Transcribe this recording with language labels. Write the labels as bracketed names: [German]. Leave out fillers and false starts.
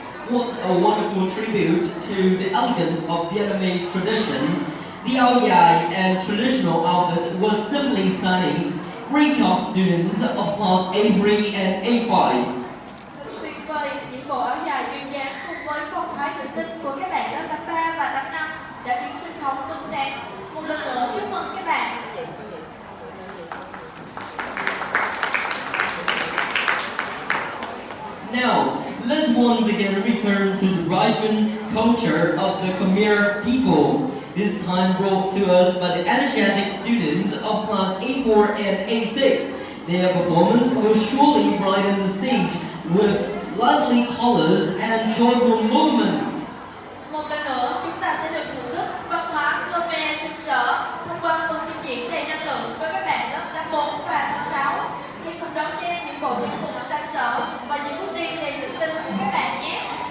[English] What a wonderful tribute to the elegance of Vietnamese traditions. The áo dài and traditional outfit was simply stunning. Great job, students of class A3 and A5. [Vietnamese] Thật tuyệt vời, những bộ áo dài duyên dáng cùng với phong thái tự tin của các bạn lớp 83 và 85 đã khiến sân khấu bừng sáng. Một lần nữa chúc mừng các bạn. [English] Now, let's once again return to the vibrant culture of the Khmer people, this time brought to us by the energetic students of class A4 and A6. Their performance will surely brighten the stage with lively colors and joyful movements. [Vietnamese] Một lần nữa, chúng ta sẽ được thưởng thức văn hóa Khmer sặc sỡ thông qua phần trình diễn đầy năng lượng của các bạn lớp 84 và 86. Hãy cùng đón xem những bộ trang phục sặc sỡ và những bước đi đầy tự tin của các bạn nhé.